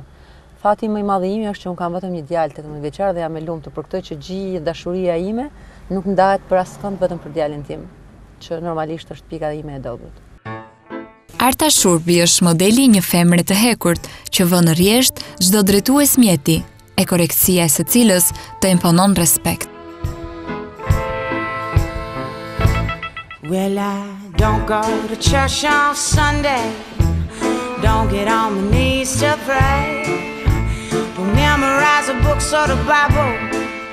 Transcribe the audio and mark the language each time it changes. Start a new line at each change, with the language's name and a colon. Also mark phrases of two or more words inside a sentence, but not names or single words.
Albanian: Fati më i madh i imi është që unë kam vetëm një djalë 18 vjeçar dhe jam e lumtur për këtë që gjithë dashuria ime nuk ndahet për askënd vetëm për djalin tim, që normalisht është pika ime e dobët. Arta Shurbi është modeli i një femre të hekurt që vën rresht çdo drejtues mjeti, e korrektësia e së cilës të imponon respekt.
English: Well, I don't go to church on Sunday, don't get on my knees to pray, don't memorize the books or the Bible,